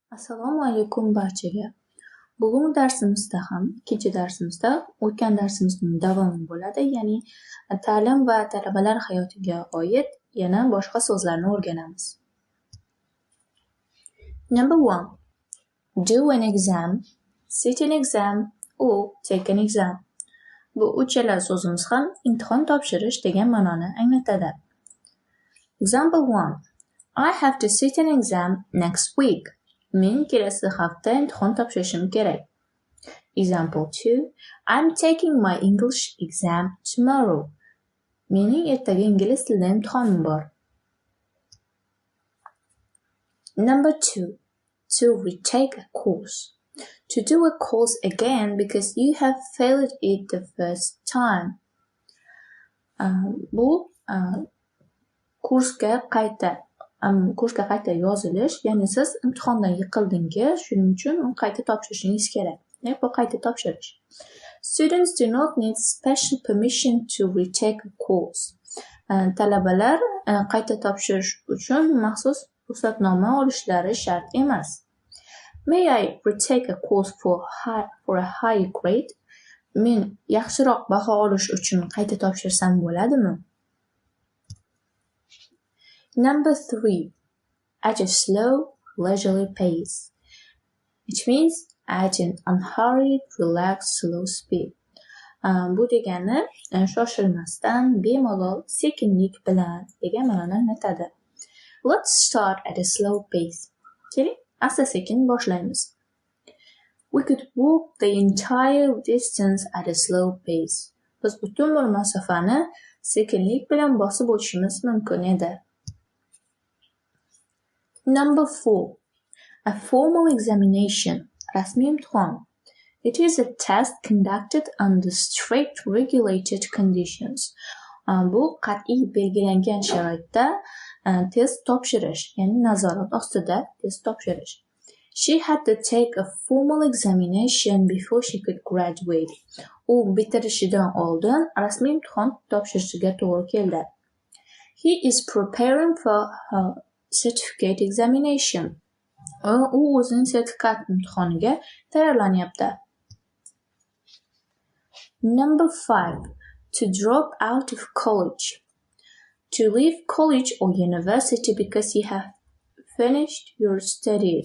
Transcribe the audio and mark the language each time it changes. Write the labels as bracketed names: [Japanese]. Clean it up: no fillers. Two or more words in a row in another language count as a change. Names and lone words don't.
[Uzbek] Assalomu alaykum barchaga. Bugun darsimizda ham, ikkinchi darsimizda o'tgan darsimizning davomi bo'ladi, ya'ni ta'lim va talabalar hayotiga oid yana boshqa so'zlarni o'rganamiz. [English] Number 1. Do an exam, sit an exam or take an exam. [Uzbek] Bu uchala so'zimiz ham imtihon topshirish degan ma'noni anglatadi. [English] Example 1. I have to sit an exam next week. [Uzbek] Men kelasi hafta imtihon topshirishim kerak. [English] Example 2. I'm taking my English exam tomorrow. [Uzbek] Mening ertaga ingliz tilida imtihonim bor. [English] Number 2. To retake a course. To do a course again because you have failed it the first time. [Uzbek] Bu kursga qayta yozilish, ya'ni siz imtihondan yiqildingiz, shuning uchun qayta topshirishingiz kerak. Bu qayta topshirish. [English] Students do not need special permission to retake a course. [Uzbek] Talabalar qayta topshirish uchun maxsus ruxsatnoma olishlari shart emas. [English] May I retake a course for a high grade? [Uzbek] Men yaxshiroq baho olish uchun qayta topshirsam bo'ladimi? [English] Number 3. At a slow, leisurely pace. It means at an unhurried, relaxed, slow speed. [Uzbek] Bu degani shoshilmasdan, bemalol, sekinlik bilan degan ma'noni anglatadi. [English] Let's start at a slow pace. [Uzbek] Keling, asta-sekin boshlaymiz. [English] We could walk the entire distance at a slow pace. [Uzbek] Biz butun bir masofani sekinlik bilan bosib o'tishimiz mumkin edi. [English] Number 4. A formal examination. [Uzbek] Rasmiy imtihon. [English] It is a test conducted under strict regulated conditions. [Uzbek] Bu qat'iy belgilangan sharoitda test topshirish, ya'ni nazorat ostida test topshirish. [English] She had to take a formal examination before she could graduate. [Uzbek] U bitirishidan oldin rasmiy imtihon topshirishiga to'g'ri keldi. [English] He is preparing for her certificate examination. [Uzbek] U o'zining sertifikat imtihoniga tayyorlanyapti. [English] Number 5. To drop out of college. To leave college or university because you have finished your studies.